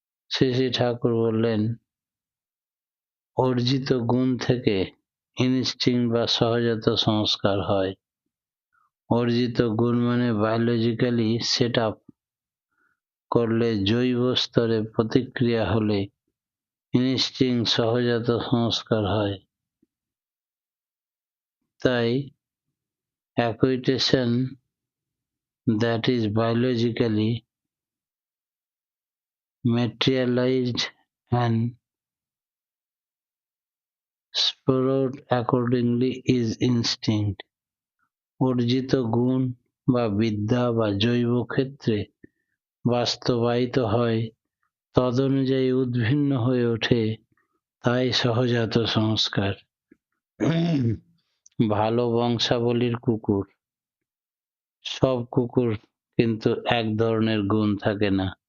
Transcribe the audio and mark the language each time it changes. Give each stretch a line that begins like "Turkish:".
Bangla: শ্রী শ্রী ঠাকুর বললেন, অর্জিত গুণ থেকে ইনস্টিংক্ট বা সহজাত সংস্কার হয়। অর্জিত গুণ মানে বায়োলজিক্যালি সেট আপ করলে, জৈব স্তরে প্রতিক্রিয়া হলে ইনস্টিংক্ট সহজাত সংস্কার হয়।
English: তাই acquisition that is biologically materialized and spurred accordingly is instinct.
Bangla: অর্জিত গুণ বা বিদ্যা বা জৈব ক্ষেত্রে বাস্তবায়িত হয়, তদনুযায়ী উদ্ভিন্ন হয়ে ওঠে, তাই সহজাত সংস্কার। ভালো বংশাবলীর কুকুর, সব কুকুর কিন্তু এক ধরনের গুণ থাকে না।